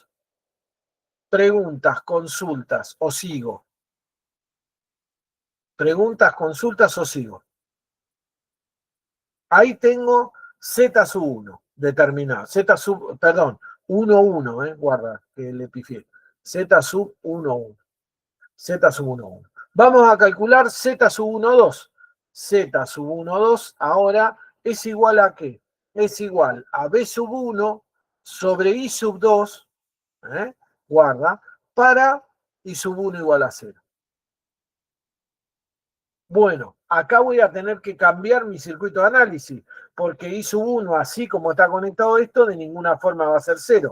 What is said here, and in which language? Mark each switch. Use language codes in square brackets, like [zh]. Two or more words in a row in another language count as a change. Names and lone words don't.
[es] Preguntas, consultas o sigo. Preguntas, consultas o sigo. Ahí tengo Z sub 1 determinado. Z sub, perdón, 1, 1, guarda que le pifié. Z sub 1, 1. Z sub 1, 1. Vamos a calcular Z sub 1, 2. Z sub 1, 2 ahora es igual a ¿qué? Es igual a B sub 1 sobre I sub 2, guarda, para I sub 1 igual a 0. Bueno, acá voy a tener que cambiar mi circuito de análisis, porque I sub 1, así como está conectado esto, de ninguna forma va a ser 0.